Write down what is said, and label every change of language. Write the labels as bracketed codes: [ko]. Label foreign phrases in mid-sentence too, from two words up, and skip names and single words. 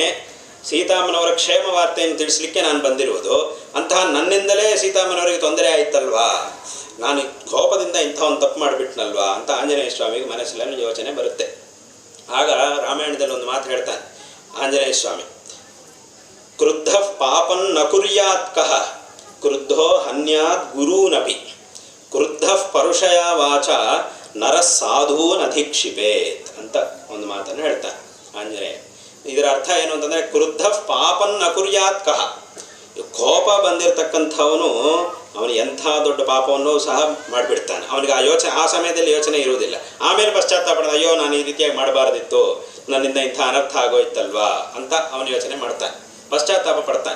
[kn] ಸೀತಾಮ್ಮನವರ ಕ್ಷೇಮ ವಾರ್ತೆಯನ್ನು ತಿಳಿಸ್ಲಿಕ್ಕೆ ನಾನು ಬಂದಿರುವುದು. ಅಂತಹ ನನ್ನಿಂದಲೇ ಸೀತಾಮ್ಮನವರಿಗೆ ತೊಂದರೆ ಆಯಿತಲ್ವಾ, ನಾನು ಕೋಪದಿಂದ ಇಂಥ ಒಂದು ತಪ್ಪು ಮಾಡಿಬಿಟ್ನಲ್ವಾ ಅಂತ ಆಂಜನೇಯ ಸ್ವಾಮಿಗೆ ಮನಸ್ಸಲ್ಲಿ ಯೋಚನೆ ಬರುತ್ತೆ. ಆಗ ರಾಮಾಯಣದಲ್ಲಿ ಒಂದು ಮಾತು ಹೇಳ್ತಾನೆ ಆಂಜನೇಯ ಸ್ವಾಮಿ, [sa] ಕ್ರುದ್ಧ ಪಾಪನ್ ನ ಕುರ್ಯಾತ್ ಕಃ ಕ್ರುದ್ಧೋ ಹನ್ಯಾತ್ ಗುರೂನಪಿ ಕ್ರುದ್ಧ ಪರುಷಯ ವಾಚ ನರ ಸಾಧೂನ್ ಅಧೀಕ್ಷಿಪೇತ್ [kn] ಅಂತ ಒಂದು ಮಾತನ್ನು ಹೇಳ್ತಾನೆ ಆಂಜನೇಯ. ಇದರ ಅರ್ಥ ಏನು ಅಂತಂದರೆ, [sa] ಕ್ರುದ್ಧ ಪಾಪನ್ ನ ಕುರ್ಯಾತ್ ಕಃ, [kn] ಕೋಪ ಬಂದಿರತಕ್ಕಂಥವನು ಅವನು ಎಂಥ ದೊಡ್ಡ ಪಾಪವನ್ನು ಸಹ ಮಾಡಿಬಿಡ್ತಾನೆ. ಅವನಿಗೆ ಆ ಸಮಯದಲ್ಲಿ ಯೋಚನೆ ಇರುವುದಿಲ್ಲ. ಆಮೇಲೆ ಪಶ್ಚಾತ್ತಾಪ, ಅಯ್ಯೋ ನಾನು ಈ ರೀತಿಯಾಗಿ ಮಾಡಬಾರ್ದಿತ್ತು, ನನ್ನಿಂದ ಇಂಥ ಅನರ್ಥ ಆಗೋಯ್ತಲ್ವಾ ಅಂತ ಅವನು ಯೋಚನೆ ಮಾಡ್ತಾನೆ, ಪಶ್ಚಾತ್ತಾಪ ಪಡ್ತಾನೆ.